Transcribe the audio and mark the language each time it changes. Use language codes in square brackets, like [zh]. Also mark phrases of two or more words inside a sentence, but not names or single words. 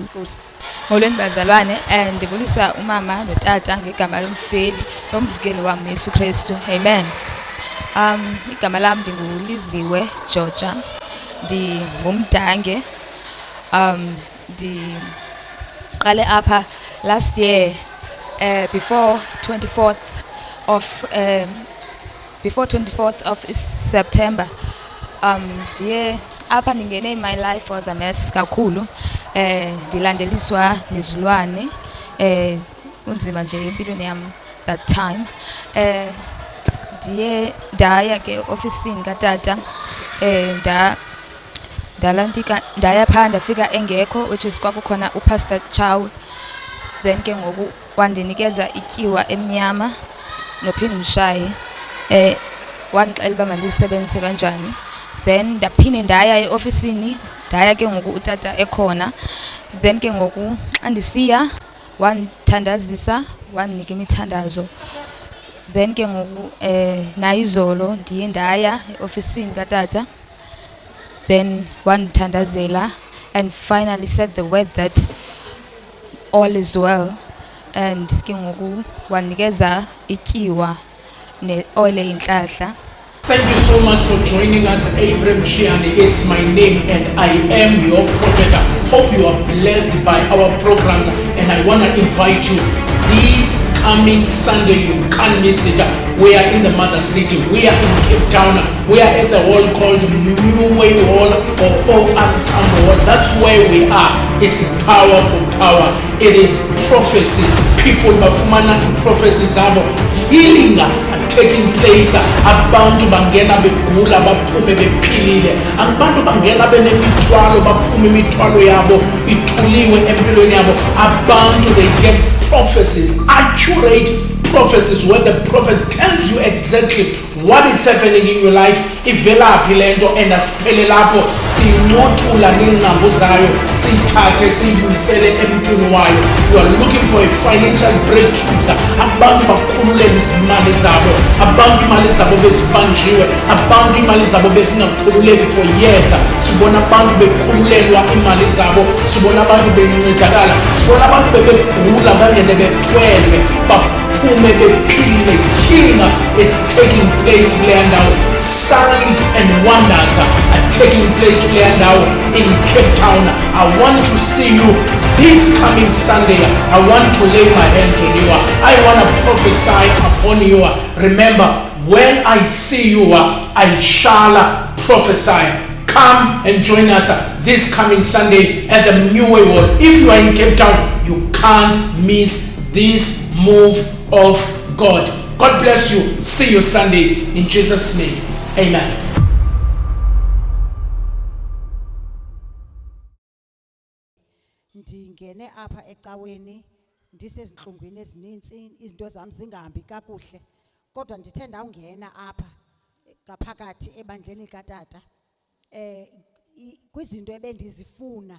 [xh] Molweni bazalwane, ndibulisa umama notata ngegama lomfeli lomvukeli wam Yesu Kristu. Amen. Igama lam ndinguLiziwe Georgia, ndingumdange. Ndiqale apha [en] last year before 24th of September. [xh] Ndiye apha ndingene [en] my life was a mess [xh] kakhulu. Ndilandeliswa nezilwane, kunzima nje empilweni yam [en] that time. [xh] Ndiye ndaya ke ofisini katata, ndaya phaa ndafika engekho, [en] which is [xh] kwakukhona uPastor Chau. Then ke ngoku wandinikeza ityiwa emnyama nophinde umshaye, wandixela uba mandizisebenzise kanjani. Then ndaphinde ndaya eofisini, ndaya ke ngoku utata ekhona. Then ke ngoku xa ndisiya wandithandazisa, wandinika imithandazo. Then ke ngoku nayizolo ndiye ndaya eofisini katata. [en] Then wandithandazela and finally said the word that all is well. [xh] And ke ngoku wanikeza ityiwa ne-oil eyinhlahla. [en] Thank you so much for joining us, Abram Shiyane. It's my name and I am your prophet. I hope you are blessed by our programs and I want to invite you this coming Sunday. You can't miss it. We are in the mother city. We are in Cape Town. We are at the hall called New Way Hall or OR Tambo Hall. That's where we are. It's power for power. It is prophecy. People bafumana in prophecies zabo. Healing taking place. [xh] Abantu bangena begula baphume bephilile. Abantu bangena benemithwalo baphume imithwalo yabo ithuliwe empilweni yabo. [en] Abantu they get prophecies, accurate prophecies where the prophet tells you exactly what is happening in your life. [xh] Ivelaphi lento and asiphele lapho sinqothula nengqambo zayo sithathe siyibuyisele emntwini wayo. [en] You are looking for a financial breakthrough. [xh] Abantu bakhululele izimali zabo, abantu imali zabo bezibanjiwe, abantu imali zabo besingakhululeki [en] for years. [xh] Sibona abantu bekhululelwa imali zabo, sibona abantu bencedakala, sibona abantu bebegula bangene bethwele baphume bephilile. [en] Healing is taking place [xh] kule ndawo. [en] Signs and wonders are taking place [xh] kule ndawo [en] in Cape Town. I want to see you this coming Sunday. I want to lay my hands on you. I want to prophesy upon you. Remember, when I see you, I shall prophesy. Come and join us this coming Sunday at the New Way Hall. If you are in Cape Town, you can't miss this move of God. God bless you. See you Sunday in Jesus' name. Amen. [xh] Ndingene apha ecaweni ndisezinhlungwini ezininzi, izinto zami zingahambi kakuhle, kodwa ndithe ndawungena apha ngaphakathi ebandleni katata kwizinto ebendizifuna.